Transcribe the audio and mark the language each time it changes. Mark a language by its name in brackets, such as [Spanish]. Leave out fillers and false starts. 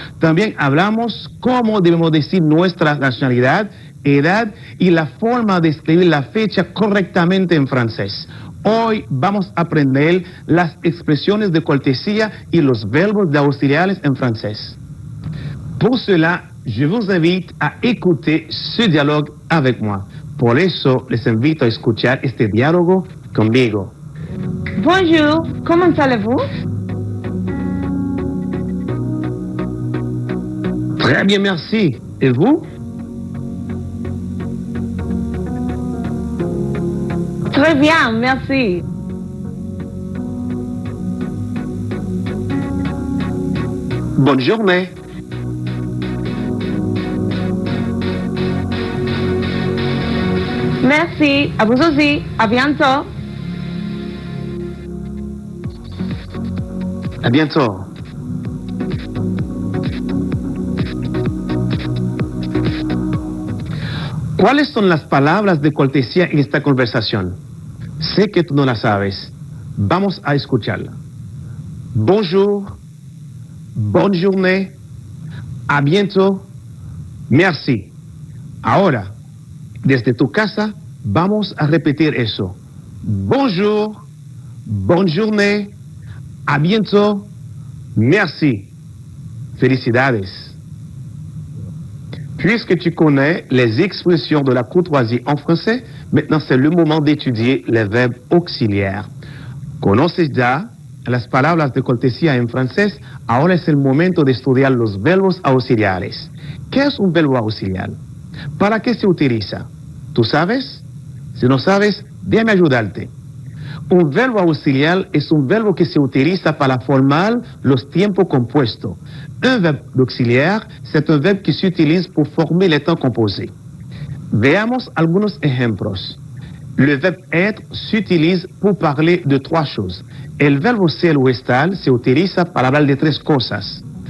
[Spanish] También hablamos cómo debemos decir nuestra nacionalidad, edad y la forma de escribir la fecha correctamente en francés. Hoy vamos a aprender las expresiones de cortesía y los verbos de auxiliares en francés. [French] Pour cela, je vous invite à écouter ce dialogue avec moi. [Spanish] Por eso les invito a escuchar este diálogo conmigo. [French] Bonjour, comment allez-vous? Très bien, merci. Et vous? Très bien, merci. Bonne journée. Merci, à vous aussi, à bientôt. À bientôt. [Spanish] ¿Cuáles son las palabras de cortesía en esta conversación? Sé que tú no las sabes. Vamos a escucharla. [French] Bonjour, bonne journée, à bientôt, merci. [Spanish] Ahora, desde tu casa, vamos a repetir eso. [French] Bonjour, bonne journée, à bientôt, merci. Felicidades. Puisque tu connais les expressions de la courtoisie en français, maintenant c'est le moment d'étudier les verbes auxiliares. [Spanish] ¿Conoces ya las palabras de cortesía en francés? Ahora es el momento de estudiar los verbos auxiliares. ¿Qué es un verbo auxiliar? ¿Para qué se utiliza? ¿Tú sabes? Si no sabes, déjame ayudarte. Un verbo auxiliar es un verbo que se utiliza para formar los tiempos compuestos. [French] Un verbe auxiliaire, c'est un verbe qui s'utilise pour former les temps composés. [Spanish] Veamos algunos ejemplos. [French] Le verbe être s'utilise pour parler de trois choses. [Spanish] El verbo ser o estar se utiliza para hablar de tres cosas.